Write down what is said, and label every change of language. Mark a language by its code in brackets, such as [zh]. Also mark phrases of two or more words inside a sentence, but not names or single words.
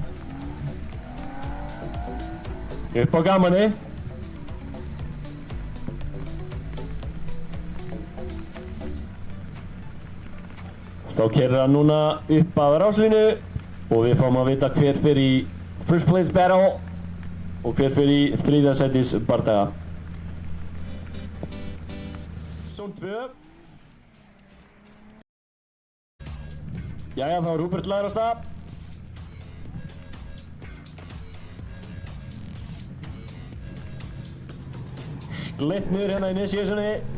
[is] Upp á gamanni. Þá keyrir hann núna upp að ráslínu og við fáum að vita hver fer í [en] first place battle [is] og hver fer í þriðja sætis bardaga. Zón 2. Jæja, þá er Hubert lagður á stað. Slitt niður hérna í initiationi.